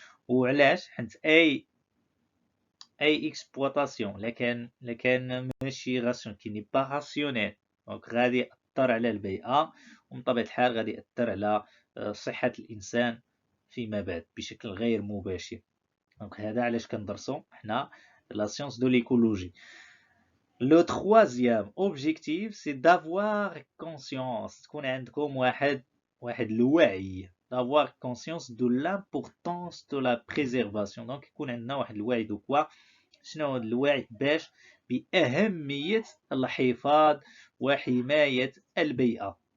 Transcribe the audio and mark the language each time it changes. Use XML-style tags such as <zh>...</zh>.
<ar>وعلاش؟ حيت اي اكسبلوطاسيون لكان ماشي راسيون كي ني با راسيونيل، دونك غادي ياثر على البيئه، ومن طبيعه الحال غادي ياثر على صحه الانسان فيما بعد بشكل غير مباشر. دونك هذا علاش كندرسو حنا لا سيونس دو ليكولوجي.</ar> <fr>Le troisième objectif, c'est d'avoir conscience,</fr> <ar>تكون عندكم واحد الوعي،</ar> <fr>d'avoir conscience de l'importance de la préservation.</fr> <ar>donc يكون عندنا واحد الوعي دو كوا، شنو هو الوعي؟ باش بأهمية الحفاظ وحماية البيئة.</ar>